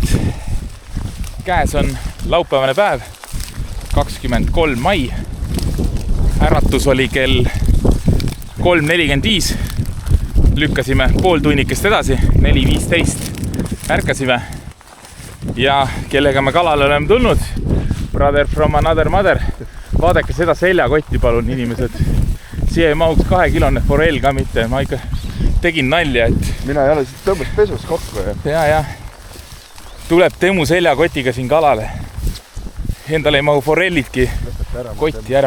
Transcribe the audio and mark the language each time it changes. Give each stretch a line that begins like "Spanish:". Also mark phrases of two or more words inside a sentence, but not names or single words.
Estonian: Käes on laupäevane päev, 23. mai. Äratus oli kell 3.45. Lükkasime pool tunnikest edasi, 4.15. Ärkasime. Ja kellega me kalale oleme tulnud?
English: Brother from another mother.
Estonian: Vaadake seda seljakotti, palun, inimesed. Siia ei mahuks 2-kilone forell ka mitte. Ma ikka tegin nalja, et... Mina ei ole siit tõmbas pesus kokku. Ja. Tuleb Temu seljakotiga siin kalale. Endale ei mahu forellitki kotti ära.